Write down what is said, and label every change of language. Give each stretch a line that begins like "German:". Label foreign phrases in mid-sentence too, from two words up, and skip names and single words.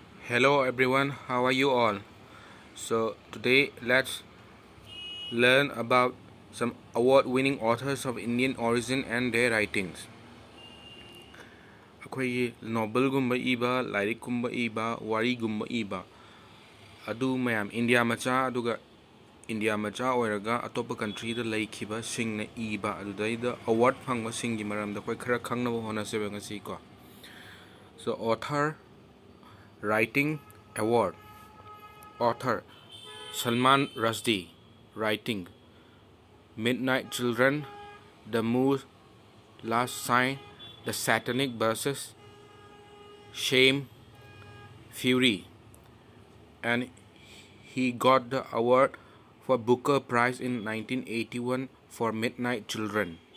English: Hello everyone, how are you all? So today let's learn about some award-winning authors of Indian origin and their writings.
Manipuri: ꯑꯩꯈꯣꯏꯒꯤ ꯅꯣꯕꯦꯜꯒꯨꯝꯕ ꯏꯕ, ꯂꯥꯏꯔꯤꯛꯀꯨꯝꯕ ꯏꯕ, ꯋꯥꯔꯤꯒꯨꯝꯕ ꯏꯕ ꯑꯗꯨ ꯃꯌꯥꯝ ꯏꯟꯗꯤꯌꯥ ꯃꯆꯥ ꯑꯗꯨꯒ ꯏꯟꯗꯤꯌꯥ ꯃꯆꯥ ꯑꯣꯏꯔꯒ ꯑꯇꯣꯞꯄ ꯀꯟꯇ꯭ꯔꯤꯗ ꯂꯩꯈꯤꯕꯁꯤꯡꯅ ꯏꯕ ꯑꯗꯨꯗꯩꯗ ꯑꯋꯥꯔꯗ ꯐꯪꯕꯁꯤꯡꯒꯤ ꯃꯔꯝꯗ ꯑꯩꯈꯣꯏ ꯈꯔ ꯈꯪꯅꯕ ꯍꯣꯠꯅꯁꯦꯕ ꯉꯁꯤꯀꯣ.
English: So author, writing, award. Author Salman Rushdie. Writing Midnight Children, The Moon's Last Sign, The Satanic Verses, Shame, Fury, and he got the award for Booker Prize in 1981 for Midnight Children.